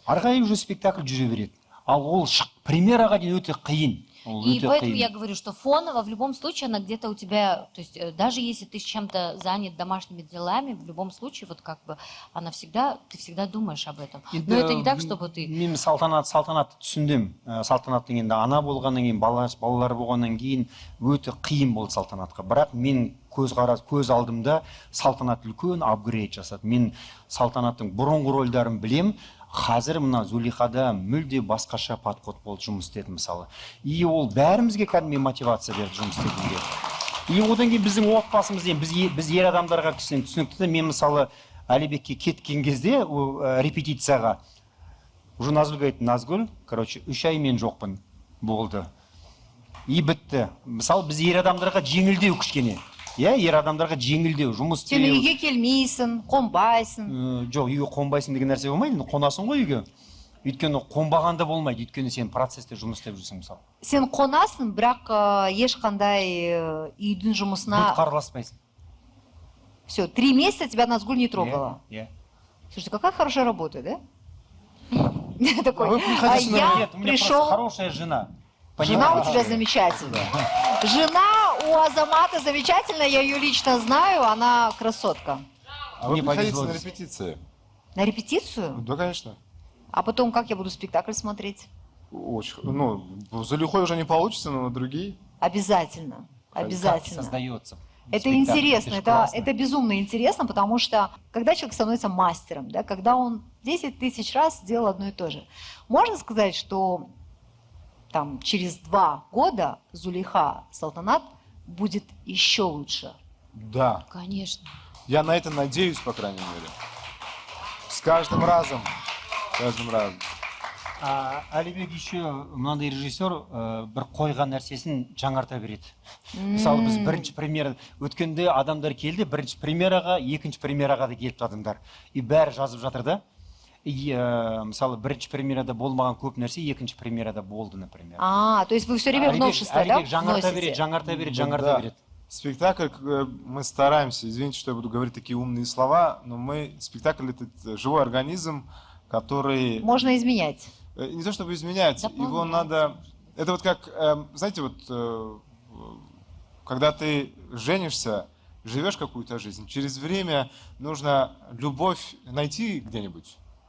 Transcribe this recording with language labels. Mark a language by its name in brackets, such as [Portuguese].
[Kazakh] Ары қарай уже спектакль жүре береді. Ал ол премьераға дейін өте қиын. [Russian] И поэтому я говорю, что фоново в любом случае она где-то у тебя, то есть даже если ты с чем-то занят домашними делами, в любом случае вот как бы она всегда, ты всегда думаешь об этом. Но это не так, чтобы ты... [Kazakh] Мен салтанатты түсіндім. Салтанаттың енді ана болғаннан кейін, балалар болғаннан кейін өте қиын болды салтанатқа. Бірақ мен көз алдымда салтанат үлкен апгрейд жасады. Мен салтанаттың бұрынғы рөлдерін білем. Қазір мына Зулихада мүлде басқаша подход болды, жұмыс істеді мысалы. И ол бәрімізге кәдімгі мотивация берді жұмыс істегенге. И одан кейін біздің отбасымыз, біз ер адамдарға түсінікті. Мен мысалы Әлибекке кеткен кезде репетицияға уже Назгүлге айтты, Назгүл, 3 ай мен жоқпын болды. И бітті. Мысалы біз ер адамдарға жеңілдеу кішкене. Ер адамдарға жеңілдеу, жұмыс істеу. Сен үйге келмейсің, қонбайсың. Жоқ, үйге қонбайсың деген нәрсе болмайды, қонасың ғой үйге. Өйткені қонбағанда болмайды, өйткені сен процесте жұмыс істеп жүрсің мысалы. Сен қонасың, бірақ ешқандай үйдің жұмысына... Бұлт қараласпайсың. [Russian] Все, 3 месяца тебя Назгуль не трогала. Слушайте, какая хорошая работа, да? Такой, я пришел... Хорошая жена. Жена у тебя замечательная. Жена у Азамата замечательная, я ее лично знаю, она красотка. А вы приходите на репетиции? На репетицию? Да, конечно. А потом как я буду спектакль смотреть? Очень. Ну, за Люхой уже не получится, но на другие. Обязательно. Обязательно. Создается. Это интересно, это безумно интересно, потому что когда человек становится мастером, да, когда он 10 тысяч раз сделал одно и то же, можно сказать, что там через 2 года Зулиха Салтанат будет еще лучше. Да. Конечно. Я на это надеюсь, по крайней мере. С каждым разом. [Kazakh] Әлибек еще мынандай режиссер бір қойған нәрсесін жаңарта береді. Мысалы біз бірінші премьера өткенде адамдар келді, бірінші премьераға, екінші премьераға да келіпті адамдар. И бәрі жазып жатыр да. Мысалы бірінші премьерада болмаған көп нәрсе екінші премьерада болды, например. [Russian] То есть вы все время в новшество, да, [Kazakh] вносите? Жаңарта береді. [Russian] Спектакль, мы стараемся, извините, что я буду говорить такие умные слова, но спектакль это живой организм, который... Можно изменять. Не то чтобы изменять, его надо... Это вот как, знаете, вот когда ты женишься, живешь какую-то жизнь, через время нужно любовь найти где-нибудь.